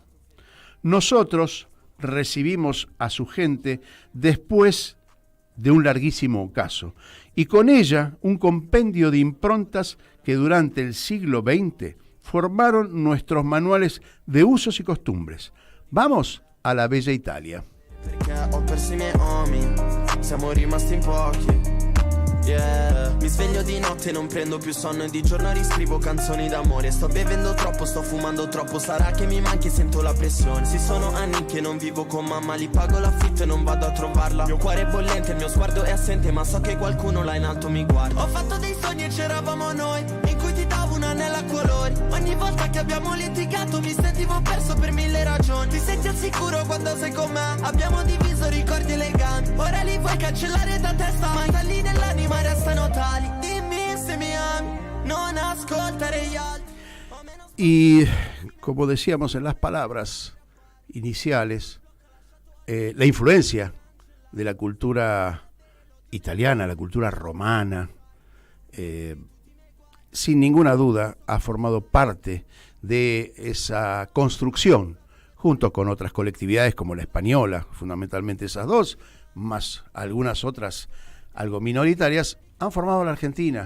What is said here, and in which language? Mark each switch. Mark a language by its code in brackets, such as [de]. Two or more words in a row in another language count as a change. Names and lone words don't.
[es] Nosotros recibimos a su gente después de un larguísimo ocaso, y con ella un compendio de improntas que durante el siglo XX formaron nuestros manuales de usos y costumbres. Vamos a la bella Italia. Yeah. [it] Mi sveglio di notte, non prendo più sonno e di giorno riscrivo canzoni d'amore. Sto bevendo troppo, sto fumando troppo, sarà che mi manchi e sento la pressione. Sì, sono anni che non vivo con mamma, li pago l'affitto e non vado a trovarla. Mio cuore è bollente, il mio sguardo è assente, ma so che qualcuno là in alto mi guarda. Ho fatto dei sogni e c'eravamo noi, in cui ti davo un anello a colori. Ogni volta che abbiamo litigato mi sentivo perso per 1000 ragioni. Ti senti al sicuro quando sei con me, abbiamo diviso ricordi eleganti. Ora li vuoi cancellare da testa, ma i talli nell'anima restano tali. Dimmi se mi ami, non ascoltare gli altri. [es] Y como decíamos en las palabras iniciales, la influencia de la cultura italiana, la cultura romana, sin ninguna duda ha formado parte de esa construcción, junto con otras colectividades como la española, fundamentalmente esas dos, más algunas otras algo minoritarias, han formado la Argentina.